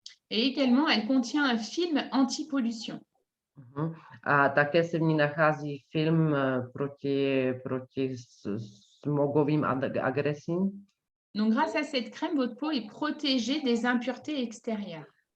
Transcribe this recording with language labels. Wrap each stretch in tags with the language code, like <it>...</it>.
<fr>Et également, elle contient un film anti-pollution.</fr> <cs>A také se v ní nachází film proti smogovým agresím.</cs> <fr>Donc, grâce à cette crème, votre peau est protégée des impuretés extérieures.</fr>